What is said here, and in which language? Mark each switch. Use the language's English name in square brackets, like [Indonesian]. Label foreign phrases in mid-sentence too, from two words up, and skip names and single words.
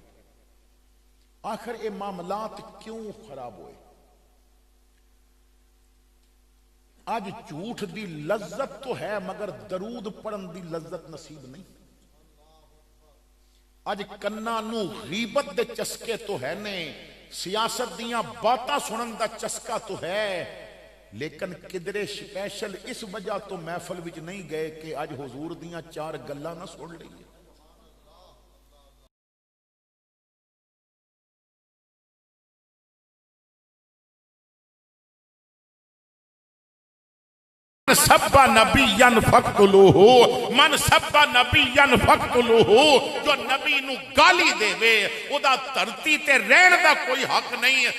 [Urdu] آخر یہ معاملات کیوں خراب ہوئے؟ [Punjabi] آج جھوٹ دی لذت تو ہے مگر درود پڑھن دی لذت نصیب نہیں۔ آج کنا نو غیبت دے چسکے تو ہے نے، سیاست دیاں باتاں سنن دا چسکا تو ہے، لیکن کدرے سپیشل اس وجہ تو محفل وچ نہیں گئے کہ آج حضور دیاں 4 گلاں نہ سن لئیے۔ [Arabic] من سبا نبیًا فاقتلوہ، من سبا نبیًا فاقتلوہ، [Punjabi] جو نبی نو گالی دے وے او دا دھرتی تے رہن دا کوئی حق نہیں ہے۔